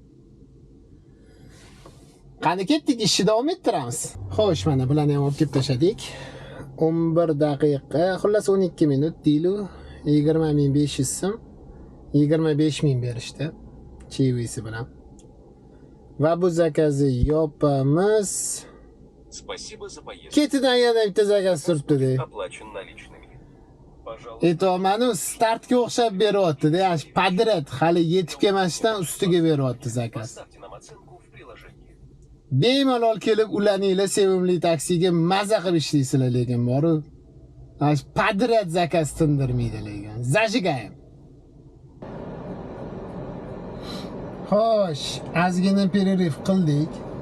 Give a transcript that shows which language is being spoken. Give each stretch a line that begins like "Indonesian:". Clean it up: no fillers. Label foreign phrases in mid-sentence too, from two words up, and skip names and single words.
Uzbek: Qani ketdik, ishni davom ettiramiz. Xo'sh, mana bularni ham olib kelib tashladik. 11 daqiqa, xullas 12 minut deylu. 20.500 so'm. 25.000 berishdi. Chivisi bilan. Va bu zakazni yopamiz.
Russian: Спасибо за поездку.
Uzbek: Ketidan yana bitta zakaz turibdi-da.
Russian: Оплачен наличными. Пожалуйста.
Uzbek: Aytolmanu startga o'xshab beryapti-da. Yaxshi padrat hali yetib kelmasdan ustiga beryapti zakaz.
Russian: Поставьте нам оценку в приложении.
Uzbek: Bemalol kelib ulaninglar sevimli taksiga maza qilib ishlaysizlar lekin boru. Yaxshi padrat zakaz tindirmaydi lekin. Zajigayim. Xo'sh, ozgina pererif qildik.